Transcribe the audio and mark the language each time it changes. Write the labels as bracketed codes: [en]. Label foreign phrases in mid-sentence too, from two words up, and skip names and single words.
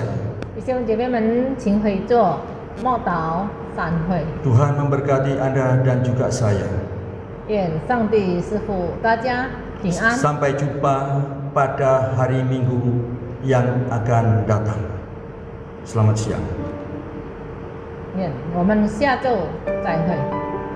[zh] 弟兄姐妹们，请回座，默祷散会。 [id] Tuhan memberkati Anda dan juga saya. [zh] 愿上帝赐福大家平安。 [id] Sampai jumpa pada hari Minggu yang akan datang. Selamat siang. [zh] 愿我们下周再会。